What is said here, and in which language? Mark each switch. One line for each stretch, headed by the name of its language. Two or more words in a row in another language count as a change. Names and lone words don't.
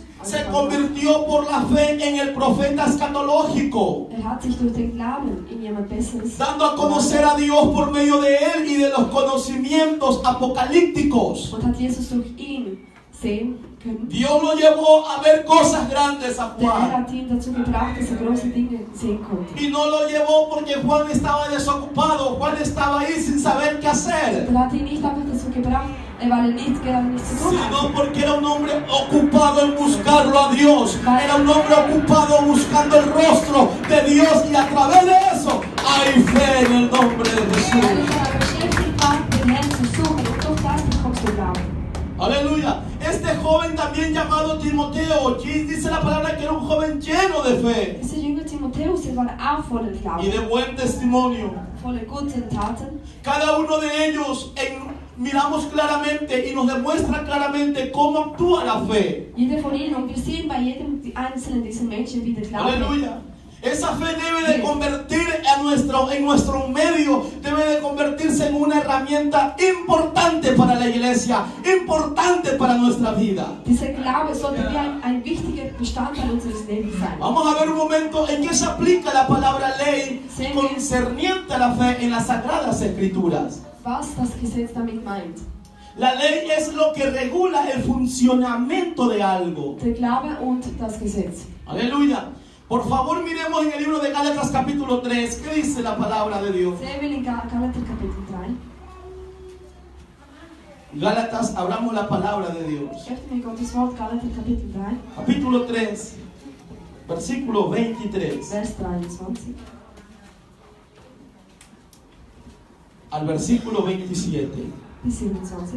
Spanish: Se
German: angefangen hat.
Spanish: convirtió por la fe en el profeta escatológico,
German: Hat sich durch den Glauben in jemand Besseres
Spanish: dando a conocer a Dios por medio de él y de los conocimientos apocalípticos.
German: und hat Jesus durch ihn sehen können.
Spanish: Dios lo llevó a ver cosas grandes a
German: Der Herr
Spanish: Juan.
German: hat ihn dazu gebracht, dass er große Dinge sehen konnte.
Spanish: Y no lo llevó porque Juan estaba desocupado. Juan estaba ahí sin saber qué hacer,
German: Er hat ihn nicht einfach dazu gebracht, weil er nicht gerade nichts zu tun
Spanish: sino
German: hatte.
Spanish: porque era un hombre ocupado en buscarlo a Dios. Era un hombre ocupado buscando el rostro de Dios, y a través de eso hay fe en el nombre de
German: Weil
Spanish: Jesús.
German: er daran beschäftigt war, den Herrn zu suchen und durch das bekommst du Glauben.
Spanish: Aleluya. Este joven también llamado Timoteo, dice la palabra que era un joven lleno de fe
German: Dieser Jünger Timotheus, der war auch voller
Spanish: y
German: Glauben,
Spanish: de buen testimonio.
German: voller guten Taten.
Spanish: Cada uno de ellos miramos claramente y nos demuestra claramente cómo actúa la fe.
German: Jeder von ihnen, und wir sehen bei jedem einzelnen dieser Menschen, wie der Glaube.
Spanish: Aleluya. Esa fe debe de convertir en nuestro medio, debe de convertirse en una herramienta importante para la iglesia, importante para nuestra vida.
German: Dieser Glaube sollte wie ein wichtiger Bestandteil unseres Lebens sein.
Spanish: Vamos a ver un momento en qué se aplica la palabra ley concerniente a la fe en las Sagradas Escrituras.
German: Was das Gesetz damit meint.
Spanish: La ley es lo que regula el funcionamiento de algo.
German: Der Glaube und das Gesetz.
Spanish: Aleluya. Por favor, miremos en el libro de Gálatas capítulo 3. ¿Qué dice la palabra de Dios?
German: Sehen wir in Galater Kapitel 3.
Spanish: Gálatas, abramos la palabra de Dios.
German: Öffnen wir Gottes Wort, Galater Kapitel 3,
Spanish: Capítulo 3, versículo 23
German: Vers 23
Spanish: al versículo 27.
German: bis 27.